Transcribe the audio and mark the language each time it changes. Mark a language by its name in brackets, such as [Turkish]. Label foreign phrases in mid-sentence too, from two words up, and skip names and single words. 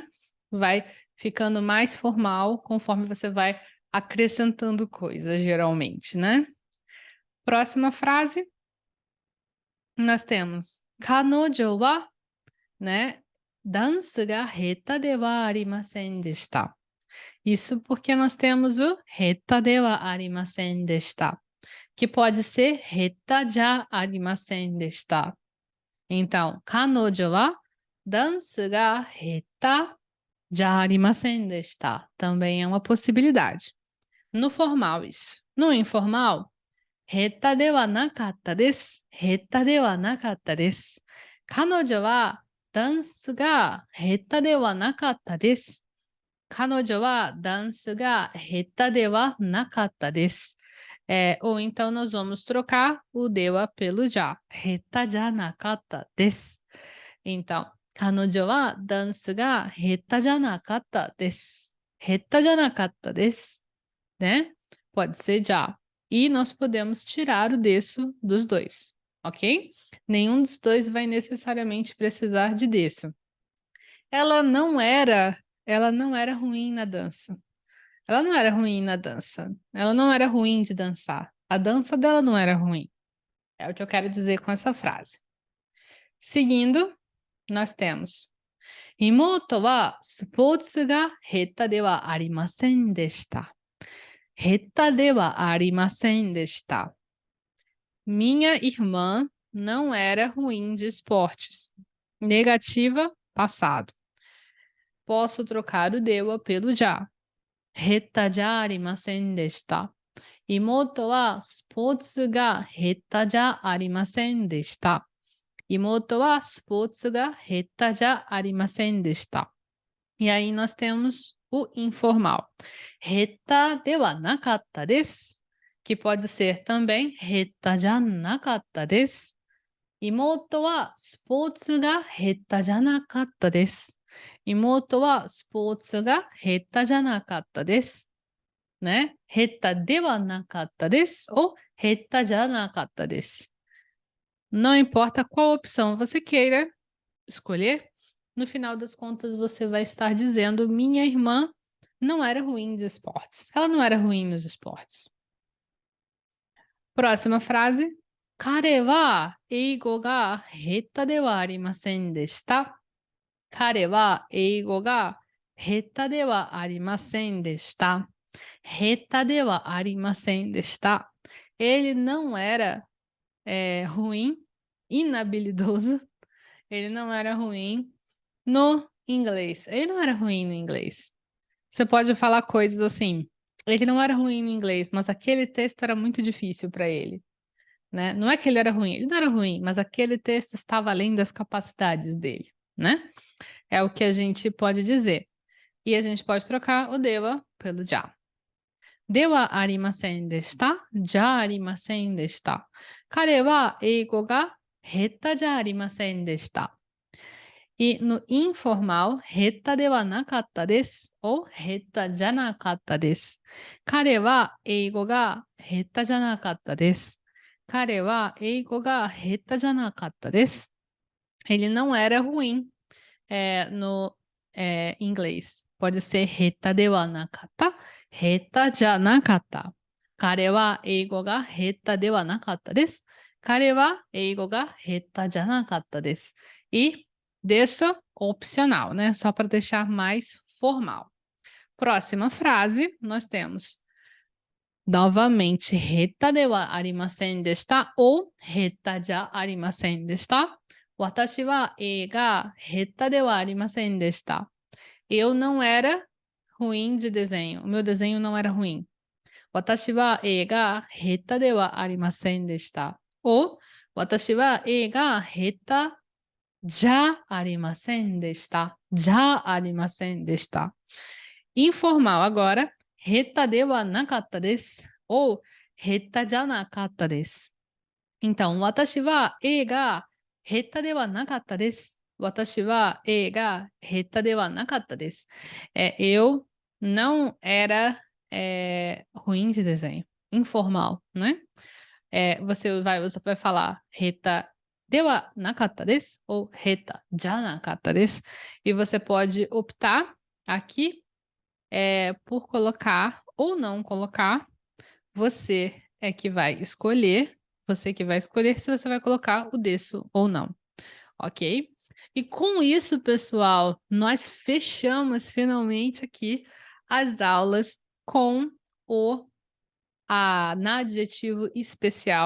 [Portuguese] Vai ficando mais formal conforme você vai acrescentando coisas, geralmente, né? Próxima frase, nós temos [Japanese] 彼女は, [Portuguese] né? [Japanese] ダンスが下手ではありませんでした. [Portuguese] Isso porque nós temos o [Japanese] 下手ではありませんでした, [Portuguese] que pode ser [Japanese] 下手じゃありませんでした. Então, 彼女はダンスが下手じゃありませんでした. [Portuguese] Também é uma possibilidade. No formal, isso. No informal, [Japanese] 下手ではなかったです. 下手ではなかったです。彼女はダンスが下手ではなかったです. 彼女はダンスが下手ではなかったです. [Portuguese] Ou então nós vamos trocar o dewa pelo já. [Japanese] 下手じゃなかったです. Então, 彼女はダンスが下手じゃなかったです。下手じゃなかったです。 [Portuguese] Né? Pode ser já. E nós podemos tirar o desu dos dois, ok? Nenhum dos dois vai necessariamente precisar de desu. Ela não era ruim na dança. Ela não era ruim na dança. Ela não era ruim de dançar. A dança dela não era ruim. É o que eu quero dizer com essa frase. Seguindo, nós temos [Japanese] 妹はスポーツが下手ではありませんでした。下手ではありませんでした。 [Portuguese] Minha irmã não era ruim de esportes. Negativa, passado. Posso trocar o dewa pelo já. [Japanese] 下手じゃありませんでした。妹はスポーツが下手じゃありませんでした。妹はスポーツが下手じゃありませんでした。 [Portuguese] E aí nós temos o informal. [Japanese] 下手ではなかったです。 [Portuguese] Que pode ser também [Japanese] 下手じゃなかったです。妹はスポーツが下手じゃなかったです。妹はスポーツが下手じゃなかったです。né? 下手ではなかったです [Portuguese] ou [Japanese] 下手じゃなかったです。 [Portuguese] Não importa qual opção você queira escolher, no final das contas você vai estar dizendo: minha irmã não era ruim de esportes. Ela não era ruim nos esportes. Próxima frase. [Japanese] 彼は英語が下手ではありませんでした。彼は英語が下手ではありませんでした。下手ではありませんでした。 [Portuguese] Ele não era ruim, inabilidoso. Ele não era ruim no inglês. Ele não era ruim no inglês. Você pode falar coisas assim. Ele não era ruim no inglês, mas aquele texto era muito difícil para ele. Né? Não é que ele era ruim, ele não era ruim, mas aquele texto estava além das capacidades dele. Né? É o que a gente pode dizer. E a gente pode trocar o dewa pelo já. [Japanese] ではありませんでした。じゃありませんでした。彼は英語が下手じゃありませんでした。 [Portuguese] E no informal, [Japanese] 下手ではなかったです。ou 下手じゃなかったです。彼は英語が下手じゃなかったです。彼は英語が下手じゃなかったです。 [Portuguese] Ele não era ruim no inglês. Pode ser [Japanese] 下手ではなかった。下手じゃなかった。彼は英語が下手ではなかったです。彼は英語が下手じゃなかったです。 [Portuguese] E deixa opcional, né? Só para deixar mais formal. Próxima frase, nós temos novamente [Japanese] 下手ではありませんでした ou 下手じゃありませんでした。私は絵が下手ではありませんでした。 [Portuguese] Eu não era ruim de desenho. [Japanese] O meu desenho não era ruim. 私は絵が下手ではありませんでした。ou 私は絵が下手じゃありませんでした。じゃありませんでした。 [Portuguese] Informal agora. [Japanese] 下手ではなかったです。ou 下手じゃなかったです。Então, 私は絵が下手ではなかったです。私は絵が下手ではなかったです。 [Portuguese] Eu não era ruim de desenho. Informal, né? Você vai falar [Japanese] 下手ではなかったです [Portuguese] ou [Japanese] 下手じゃなかったです。 [Portuguese] E você pode optar aqui por colocar ou não colocar. Você é que vai escolher. Você que vai escolher se você vai colocar o desu ou não. Ok? E com isso, pessoal, nós fechamos finalmente aqui as aulas com na adjetivo especial.